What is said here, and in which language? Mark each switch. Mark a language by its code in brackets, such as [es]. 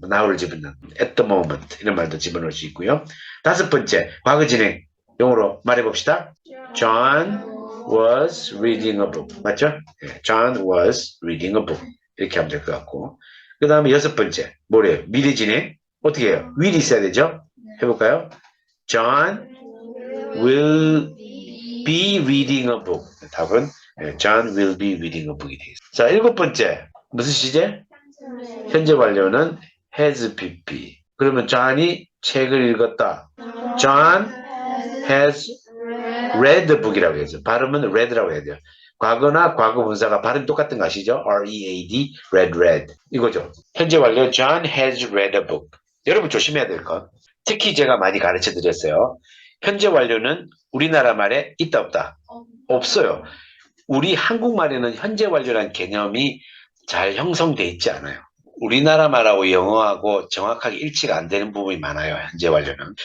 [ko] now를 집어넣는 [en] at the moment [ko] 이런 말도 집어넣을 수 있고요. 다섯 번째, 과거 진행 용어로 말해봅시다. [en] John was reading a book. [ko] 맞죠? [en] John was reading a book. [ko] 이렇게 하면 될 것 같고. 그 다음에 여섯 번째, 뭐래요? 미래 진행 어떻게 해요? will이 있어야 되죠? 해볼까요? [en] John will be reading a book. [ko] 답은 [en] John will be reading a book이 [ko] 되겠습니다. 자, 일곱 번째 무슨 시제? 현재 완료는 has pp. 그러면 John이 책을 읽었다. [en] John has read the book이라고 [ko] 해야죠. 발음은 read라고 해야 돼요. 과거나 과거 분사가 발음 똑같은 거 아시죠? [en] R-E-A-D, read. [ko] 이거죠. 현재 완료 [en] John has read a book. [ko] 여러분 조심해야 될 것. 특히 제가 많이 가르쳐 드렸어요. 현재 완료는 우리나라 말에 있다 없다? 없어요. 우리 한국말에는 현재 완료라는 개념이 잘 형성돼 있지 않아요. 우리나라 말하고 영어하고 정확하게 일치가 안 되는 부분이 많아요. 현재 완료는.